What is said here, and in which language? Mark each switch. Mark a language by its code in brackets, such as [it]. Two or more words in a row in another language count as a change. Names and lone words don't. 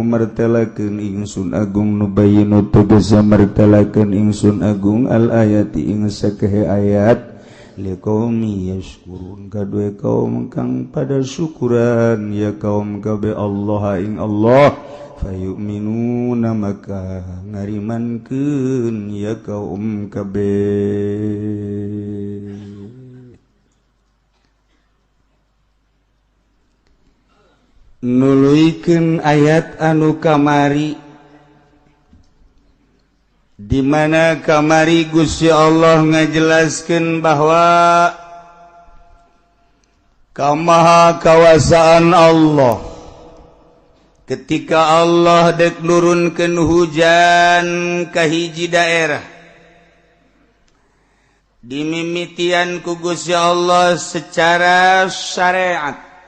[su] martelakeun ingsun agung nubayinu tegese martelakeun ingsun agung al ayati ing sakehe ayat [ar] لقوم يشكرون [su] kadue kaum kang pada syukuran ya kaum kabe Allah ing Allah fayu'minuna maka ngarimankeun ya kaum kabe nuluikeun ayat anu kamari di mana kamari Gusti Allah ngajelaskeun bahwa kamaha kawasaan Allah ketika Allah dek nurunkeun hujan ka hiji daerah dimimitian ku Gusti Allah secara syariat